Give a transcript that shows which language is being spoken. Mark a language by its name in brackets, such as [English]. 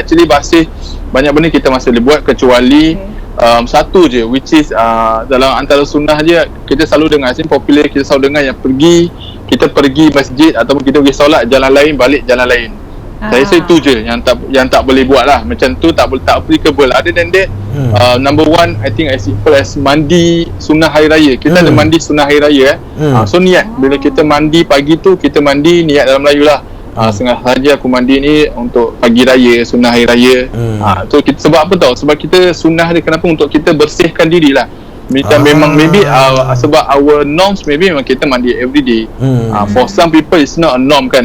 [Malay] Actually masih banyak benda kita masih boleh buat, kecuali satu je, [English] which is [Malay] dalam antara sunnah je kita selalu dengar, popular kita selalu dengar yang kita pergi masjid ataupun kita pergi solat jalan lain, balik jalan lain. Saya rasa itu je yang tak boleh buat lah. Macam tu tak applicable. [English] Other than that, number one, I think as simple as [Malay] mandi sunnah hari raya. Kita ada mandi sunnah hari raya so niat, bila kita mandi pagi tu, kita mandi niat dalam Melayu lah. Sengaja aku mandi ni untuk pagi raya, sunnah hari raya. So sebab apa tau? Sebab kita sunnah dia kenapa? Untuk kita bersihkan diri lah. Memang maybe sebab [English] our norms [Malay] maybe memang kita mandi everyday. [English] For some people it's not a norm kan.